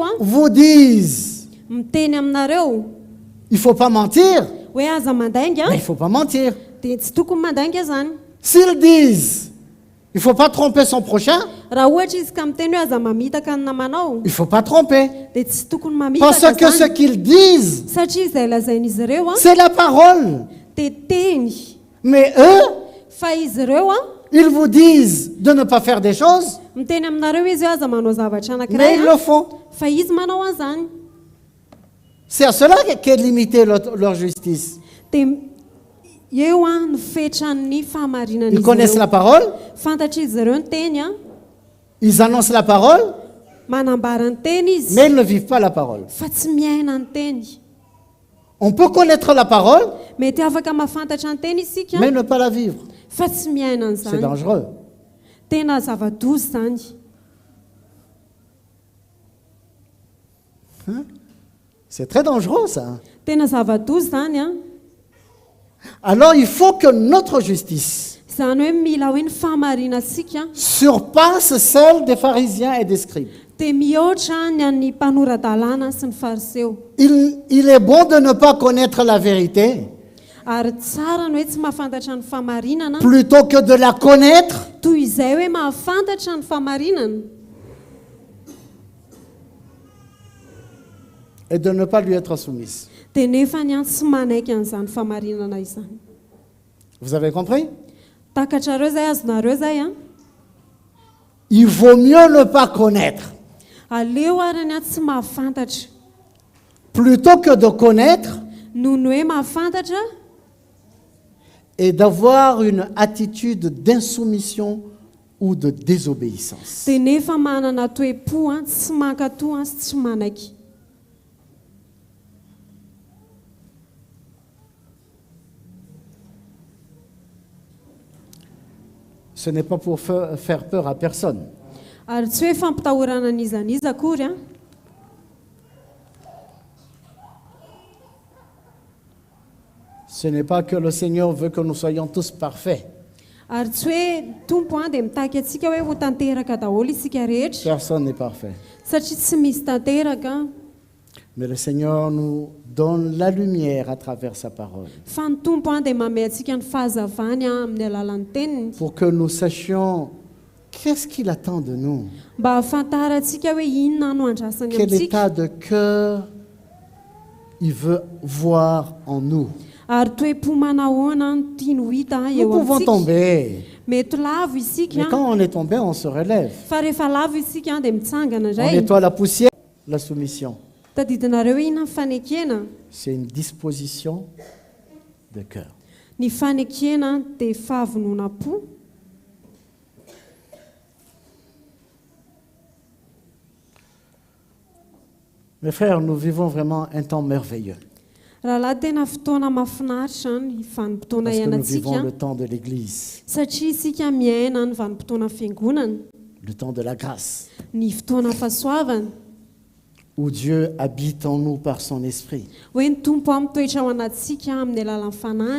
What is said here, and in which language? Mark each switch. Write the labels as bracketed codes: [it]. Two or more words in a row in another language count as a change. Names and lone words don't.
[fr] vous disent [mg] miteny aminareo [fr] il ne faut pas mentir, [mg] hoe aza mandainga [fr] mais il ne faut pas mentir. [mg] dia tsy tokony mandainga zany. [fr] S'ils disent il ne faut pas tromper son prochain, [mg] Raha ohatra izy ka miteny hoe aza mamitaka ny namanao [fr] il ne faut pas tromper. [mg] dia tsy tokony [fr] Parce [mg] mamitaka [fr] que ce [mg] zany. [fr] qu'ils disent, [mg] Satria izay lazain'izy ireo [fr] c'est la parole. [mg] dia teny, [fr] Mais eux, [mg] fa izy ireo [fr] ils vous disent de ne pas faire des choses, [mg] miteny aminareo izy hoe aza manao zavatra [fr] mais [mg] anankiray [fr] ils le font. [mg] fa izy manao an'izany. [fr] C'est à cela qu'est limitée leur justice. [mg] Dia eo no fetran'ny [fr] Ils [mg] fahamarinan'izy [fr] connaissent la [mg] ireo. [fr] parole, [mg] Fantatra izy ireo ny teny [fr] ils annoncent la parole, [mg] manambara ny teny izy [fr] mais ils ne vivent pas la parole. [mg] fa tsy miaina ny teny. [fr] On peut connaître la parole, [mg] Mety afaka mahafantatra ny teny isika [fr] mais ne pas la vivre. [mg] fa tsy miaina [fr] C'est [mg] an'izany. [fr] dangereux. [mg] Tena zava-dozy zany. [fr] C'est très dangereux, ça. [mg] Tena zava-dozy zany [fr] Alors, il faut que notre justice [mg] Izany hoe mila hoe ny fahamarinantsika [fr] surpasse celle des pharisiens et des scribes. [mg] dia mihoatra ny an'ny mpanoradalàna sy ny fariseo. [fr] Il est bon de ne pas connaître la vérité, [mg] ary tsara ny hoe tsy mahafantatra ny famarinana [fr] plutôt que de la connaître [mg] toy izay hoe mahafantatra ny famarinana [fr] et de ne pas lui être soumise. [mg] dia nefa ny tsy manaiky an'izany famarinana izany. [fr] Vous avez compris? [mg] Takatrareo zay azonareo zay a [fr] Il vaut mieux ne pas connaître [mg] aleo ary ny tsy mahafantatra [fr] plutôt que de connaître [mg] noho ny hoe mahafantatra [fr] et d'avoir une attitude d'insoumission ou de désobéissance. [mg] dia nefa manana toe-po a tsy mankatoa a sy tsy manaiky. [fr] Ce n'est pas pour faire peur à personne. [mg] Ary tsy hoe fampitahorana an'izaniza akory a [fr] Ce n'est pas que le Seigneur veut que nous soyons tous parfaits. [mg] ary tsy hoe tompo a dia mitaky atsika hoe ho tanteraka daholo isika rehetra [fr] Personne n'est parfait. [mg] satria tsy misy tanteraka [fr] Mais le Seigneur nous donne la lumière à travers sa parole [mg] fa ny tompo a dia mamay atsika ny fahazavany a amin'ny alalan'ny teniny [fr] pour que nous sachions qu'est-ce qu'il attend de nous. [mg] mba hafantarantsika hoe inona no andrasany [fr] Quel [mg] amintsika [fr] état de cœur il veut voir en nous. [mg] ary toe-po manahoana no tiany ho hita [fr] Nous [mg] eo [fr] pouvons [mg] amintsika [fr] tomber. [mg] mety lavo isika [fr] Mais quand on est tombé, on se relève. [mg] fa rehefa lavo isika a dia mitsangana [fr] On [mg] indray [fr] nettoie la poussière, la soumission. [mg] tadidinareo hoe inona ny fanekena [fr] C'est une disposition de cœur. [mg] ny fanekena dia fahavonona-po [fr] Mes frères, nous vivons vraiment un temps merveilleux. [mg] rahalahy tena fotoana mahafinaritra ny vanim-potoana [fr] Parce que nous vivons [mg] iainantsika [fr] le temps de l'Église, [mg] satria isika miaina ny vanim-potoana fiangonana [fr] le temps de la grâce, [mg] ny fotoana fahasoavana [fr] où Dieu habite en nous par son esprit. [mg] hoe ny tompo a mitoetra ao anatsika amin'ny alalan'ny fanany